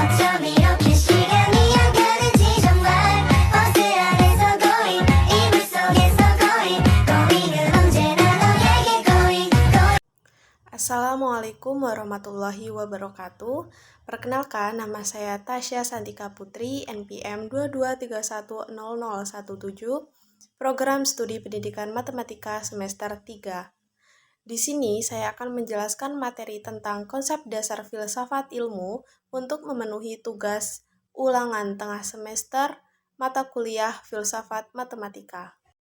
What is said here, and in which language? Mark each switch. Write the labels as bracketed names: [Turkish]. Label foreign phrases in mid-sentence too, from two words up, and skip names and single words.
[Korean] 이렇게 시간이 안 가는지 정말 버스 안에서 going 이불 속에서 going 은 언제나 너에게 going. [Arabic] السلام عليكم ورحمة الله وبركاته. [Indonesian] Perkenalkan, nama saya Tasya Santika Putri, NPM 22310017, Program Studi Pendidikan Matematika semester 3. Di sini saya akan menjelaskan materi tentang konsep dasar filsafat ilmu untuk memenuhi tugas ulangan tengah semester mata kuliah Filsafat Matematika.